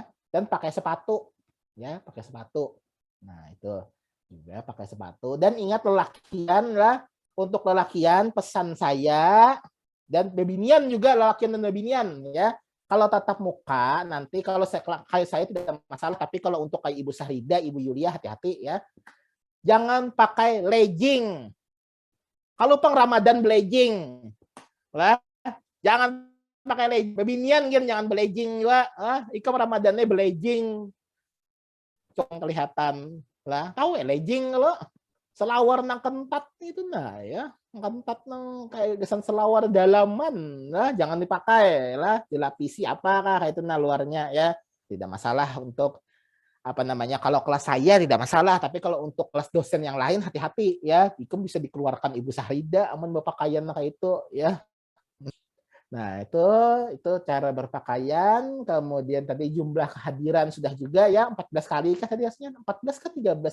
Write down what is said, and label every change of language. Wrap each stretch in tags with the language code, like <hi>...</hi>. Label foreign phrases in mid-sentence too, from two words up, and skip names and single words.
<id>Dan pakai sepatu ya, pakai sepatu. Nah, itu juga pakai sepatu dan ingat lelakian lah untuk lelakian pesan saya dan bebinian juga lelakian dan bebinian ya. Kalau tatap muka nanti kalau kayak saya tidak masalah tapi kalau untuk kayak Ibu Sahrida, Ibu Yulia hati-hati ya. Jangan pakai legging.</id> <bjn>Kalau pang Ramadan belegging. Lah, jangan pakai legging. Bebinian kan jangan belegging lah. Ikam Ramadannya belegging. Cong kelihatan lah. Tahu ya legging lo. Selawar nang kentat itu nah ya. Kentat nang kayak gesan selawar dalaman</bjn> <id>lah jangan dipakai lah dilapisi apakah itu nah luarnya ya tidak masalah untuk apa namanya kalau kelas saya tidak masalah tapi kalau untuk kelas dosen yang lain hati-hati ya itu bisa dikeluarkan Ibu Sahrida aman berpakaian kayak itu ya. Nah, itu cara berpakaian, kemudian tadi jumlah kehadiran sudah juga ya 14 kali kah tadi hasilnya 14 ke 13.</id>